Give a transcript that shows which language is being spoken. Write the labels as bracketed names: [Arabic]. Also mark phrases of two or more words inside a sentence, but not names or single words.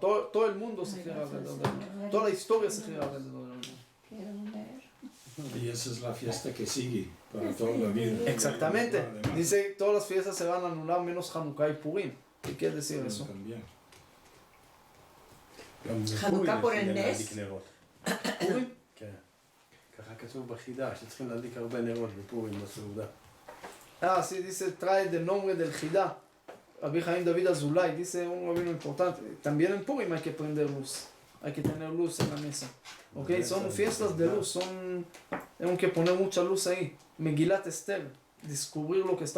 [Spanish] Todo el mundo se gira alrededor de la menorá. Toda la historia se gira alrededor de la menorá. Y esa es la fiesta que sigue para toda la vida. Exactamente. Además, Dice, todas las fiestas se van a anular menos Hanukkah y Purim. ¿Qué quiere decir eso? También. חנוכה por el nez. [Hebrew] פורים? כן. ככה כתוב בחידה, שצריכים להדליק הרבה נרות בפורים בסעודה. [Spanish] Sí, dice, trae del nombre del Jidá. Rabbi Jaim David Azulay dice un rabino importante. También en Purim hay que prender luz. hay que tener luz en la mesa. ¿Ok? Son fiestas de luz, tenemos que poner mucha luz ahí. Megilat Esther, descubrir lo que está oculto